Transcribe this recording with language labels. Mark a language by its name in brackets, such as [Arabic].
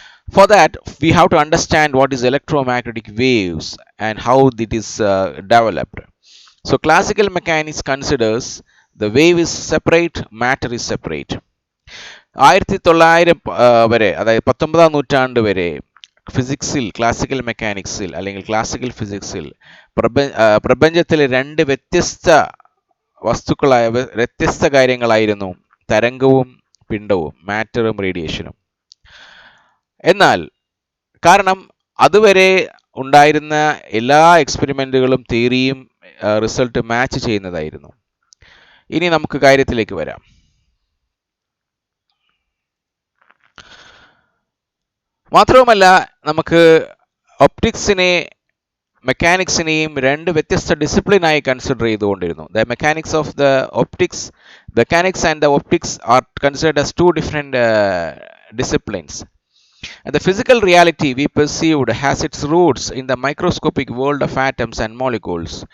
[English] For that, we have to understand what is electromagnetic waves and how it is developed. So, classical mechanics considers the wave is separate, matter is separate. [Malayalam] 1900 വരെ, അതായത് 19ാം നൂറ്റാണ്ട് വരെ ഫിസിക്സിൽ, classical മെക്കാനിക്സിൽ അല്ലെങ്കിൽ classical ഫിസിക്സിൽ പ്രപഞ്ചത്തിലെ രണ്ട് വ്യത്യസ്ത വസ്തുക്കളായ വ്യത്യസ്ത കാര്യങ്ങളായിരുന്നു തരംഗവും പിണ്ഡവും, മാറ്ററും റേഡിയേഷനും. എന്നാൽ കാരണം അതുവരെ ഉണ്ടായിരുന്ന എല്ലാ എക്സ്പെരിമെന്റുകളും തിയറിയും റിസൾട്ട് മാച്ച് ചെയ്യുന്നതായിരുന്നു. ഇനി നമുക്ക് കാര്യത്തിലേക്ക് വരാം. മാത്രവുമല്ല, നമുക്ക് ഒപ്റ്റിക്സിനെ മെക്കാനിക്സിനെയും രണ്ട് വ്യത്യസ്ത ഡിസിപ്ലിനായി കൺസിഡർ ചെയ്തുകൊണ്ടിരുന്നു. [English] The mechanics of the optics mechanics and the optics are considered as two different disciplines. And the physical reality we perceived has its roots in the microscopic world of atoms and molecules.